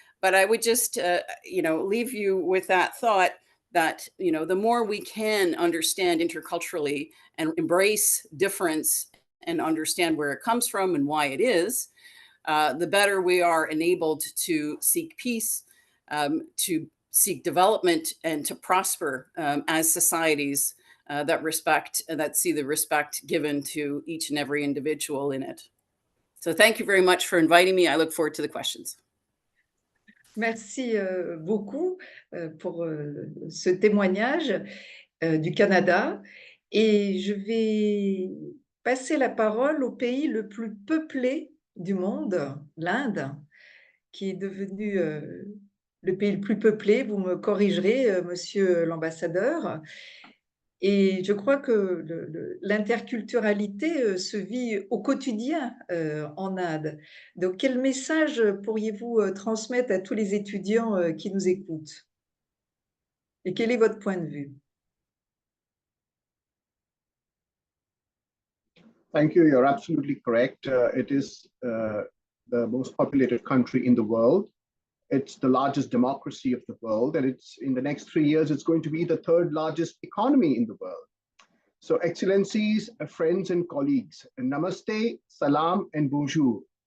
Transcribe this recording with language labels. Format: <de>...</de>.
<en>But I would just, leave you with that thought that, the more we can understand interculturally and embrace difference and understand where it comes from and why it is, the better we are enabled to seek peace, to seek development, and to prosper as societies that see the respect given to each and every individual in it. So thank you very much for inviting me. I look forward to the questions.</en> <fr>Merci beaucoup pour ce témoignage du Canada. Et je vais passer la parole au pays le plus peuplé du monde, l'Inde, qui est devenu le pays le plus peuplé. Vous me corrigerez, monsieur l'ambassadeur. Et je crois que l'interculturalité se vit au quotidien en Inde. Donc, quel message pourriez-vous transmettre à tous les étudiants qui nous écoutent? Et quel est votre point de vue?</fr> <en>Thank you. You're absolutely correct. It is the most populated country in the world. It's the largest democracy of the world, and it's in the next 3 years, it's going to be the third largest economy in the world. So, Excellencies, friends, and colleagues, Namaste, Salam, and Bonjour.</en>